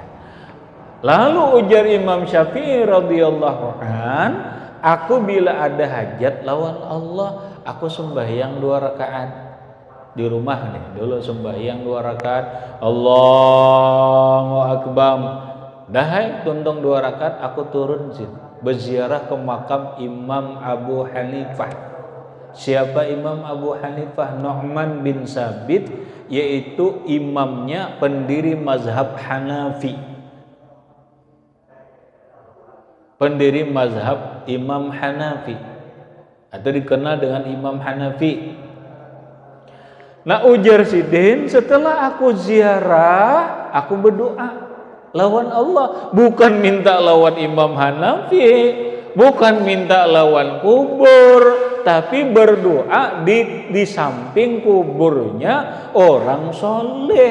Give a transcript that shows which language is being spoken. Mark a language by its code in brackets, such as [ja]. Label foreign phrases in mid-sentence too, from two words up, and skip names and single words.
[id] Lalu ujar Imam Syafi'i [ar] رضي الله عن, [id] aku bila ada hajat lawan Allah, aku sembahyang 2 rakaat di rumah nih, dulu sembahyang 2 rakaat, [ar] الله أكبر, [bjn] dah tuntung [id] 2 rakaat, aku turun sini berziarah ke makam Imam Abu Hanifah. Siapa Imam Abu Hanifah? Nu'man bin Sabit, yaitu imamnya pendiri mazhab Hanafi, pendiri mazhab Imam Hanafi, atau dikenal dengan Imam Hanafi. Nah [bjn] ujar Sidin, [id] setelah aku ziarah, aku berdoa lawan Allah, bukan minta lawan Imam Hanafi, bukan minta lawan kubur, tapi berdoa di samping kuburnya orang soleh.